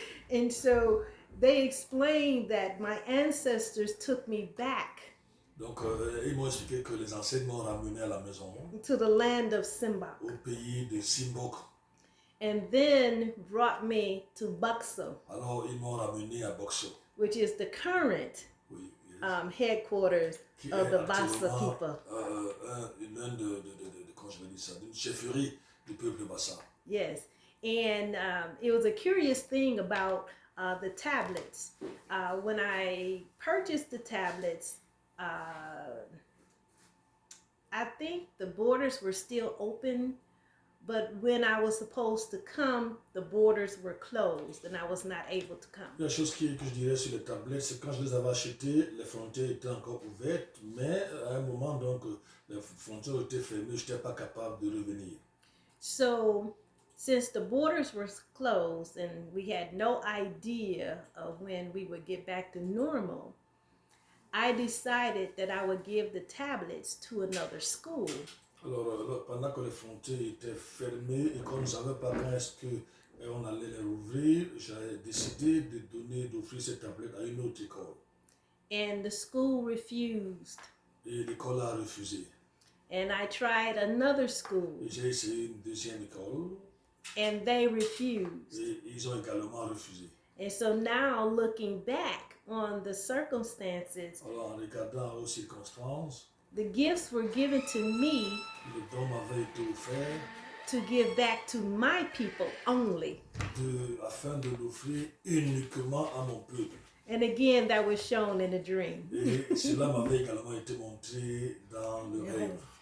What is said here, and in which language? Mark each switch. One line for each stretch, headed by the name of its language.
English: And so they explained that my ancestors took me back
French: Donc, ils m'ont expliqué que les anciens m'ont ramené à la maison,
English: to the land of Simbok,
French: au pays de Simbok.
English: and then brought me to Boxall,
French: Alors, ils m'ont ramené à Boxo.
English: which is the current
French: Oui,
English: yes. headquarters
French: Qui
English: of
French: est
English: the Bassa
French: actuellement
English: people.
French: l'un comment je vais dire ça, d'une chefferie du peuple Bassa.
English: Yes. And it was a curious thing about the tablets. When I purchased the tablets, I think the borders were still open, but when I was supposed to come, the borders were closed and I was not able to come.
French: La chose que je dirais sur les tablettes, c'est que quand je les avais achetées, les frontières étaient encore ouvertes, mais à un moment, donc, les frontières étaient fermées, je n'étais pas capable de revenir.
English: So, since the borders were closed and we had no idea of when we would get back to normal, I decided that I would give the tablets to another school.
French: Alors, pendant que les frontières étaient fermées et qu'on ne savait pas quand est-ce qu'on allait les rouvrir, j'ai décidé d'offrir ces tablettes à une autre école.
English: And the school refused.
French: Et l'école a refusé.
English: And I tried another school,
French: Et j'ai essayé une deuxième école
English: and they refused.
French: et ils ont également refusé.
English: And so now, looking back on the circumstances,
French: Alors, en regardant aux circonstances,
English: The gifts were given to me
French: Les dons m'avaient été offerts
English: to give back to my people only.
French: afin de l'offrir uniquement à mon peuple.
English: And again, that was shown in a dream.
French: Et cela m'avait également été montré dans le rêve.